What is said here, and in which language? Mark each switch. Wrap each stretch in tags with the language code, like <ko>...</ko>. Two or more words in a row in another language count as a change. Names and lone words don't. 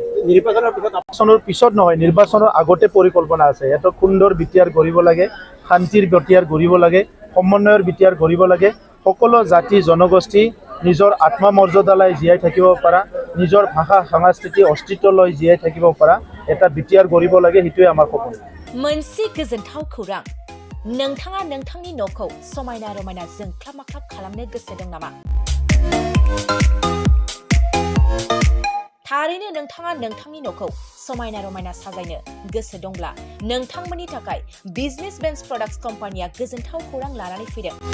<as>নিৰ্বাচনৰ পিছত নহয়, নিৰ্বাচনৰ আগতে পৰিকল্পনা আছে। এটা সুন্দৰ বিটিআৰ গঢ়িব লাগে, শান্তিৰ বিটিআৰ গঢ়িব লাগে, সমন্বয়ৰ বিটিআৰ গঢ়িব লাগে। সকলো জাতি জনগোষ্ঠী নিজৰ আত্মমৰ্যাদালৈ জীয়াই থাকিব পৰা, নিজৰ ভাষা সংস্কৃতি অস্তিত্ব লৈ জীয়াই থাকিব পৰা এটা বিটিআৰ গঢ়িব লাগে। সেইটোৱে আমাৰ সপোন।</as> <brx>मोनसे गोजोनथाव खौरां, नोंथाङा नोंथांनि न'खौ समायना रमायना जोंख्लाब माख्लाब खालामनो गोसो दं नामा? थारैनो नोंथाङा नोंथांनि न'खौ समायना रमायना साजायनो गोसो दंब्ला नोंथांमोननि थाखाय बिजनेस बेन्स प्रडाक्ट्स कम्पानिया गोजोनथाव खौरां लानानै फैदों।</brx>